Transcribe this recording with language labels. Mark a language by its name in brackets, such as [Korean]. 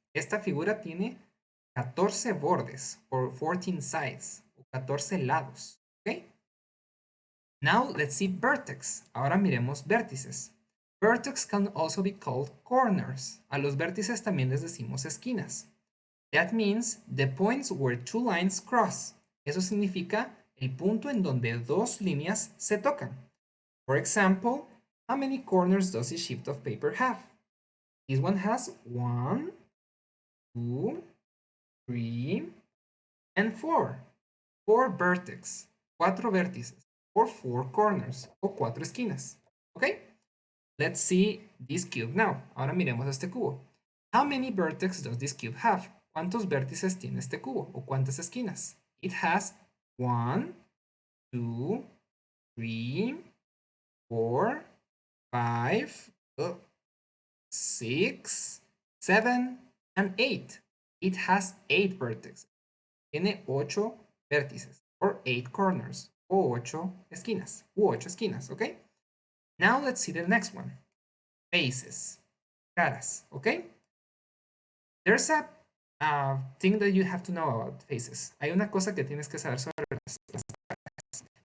[Spanish] Esta figura tiene 14 bordes, [English] or 14 sides, [Spanish] o 14 lados. ¿Ok? [English] Now let's see vertex. [Spanish] Ahora miremos vértices. [English] Vertex can also be called corners. [Spanish] A los vértices también les decimos esquinas. [English] That means the points where two lines cross. [Spanish] Eso significa el punto en donde dos líneas se tocan. [English] For example, how many corners does this sheet of paper have? This one has 1, 2, 3, and 4. 4 vertex. [Spanish] 4 vértices. [English] Or 4 corners. [Spanish] O 4 esquinas. [English] Okay? Let's see this cube now. [Spanish] Ahora miremos este cubo. [English] How many vertex does this cube have? [Spanish] ¿Cuántos vértices tiene este cubo? ¿O cuántas esquinas? [English] It has 1, 2, 3, 4, 5, 6, 7, and 8. It has 8 vertices. [Spanish] Tiene 8 vértices, [English] or 8 corners, [Spanish] o 8 esquinas, u 8 esquinas, ¿ok? [English] Now let's see the next one. Faces, caras, ¿ok? There's a thing that you have to know about faces. [Spanish] Hay una cosa que tienes que saber sobre las caras.